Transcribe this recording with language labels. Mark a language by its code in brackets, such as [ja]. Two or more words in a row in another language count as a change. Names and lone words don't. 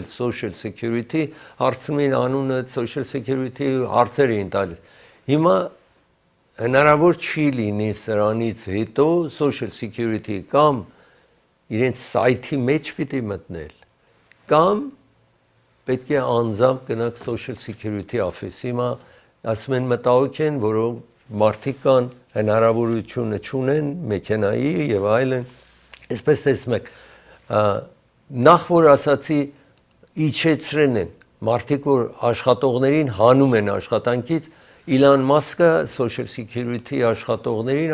[en] social security [hy] հարցնում էին անունը [en] social security [hy] հարցեր էին տալիս հիմա հնարավոր չի լինի սրանից հետո [en] social security [hy] կամ իրենց սայթի մեջ պիտի մտնել կամ պետք է անձամբ գնաք [en] social security office [hy] հիմա ասում են մտահոգ են որոնք մարդիկ կան հնարավորությունը չունեն մեքենայի եւ այլն այսպես տեսնում եք նախ որ ասացի իջեցրեն են մարդիկ որ աշխատողներին հանում են աշխատանքից Իլոն Մասկը [en] social security [hy] աշխատողներին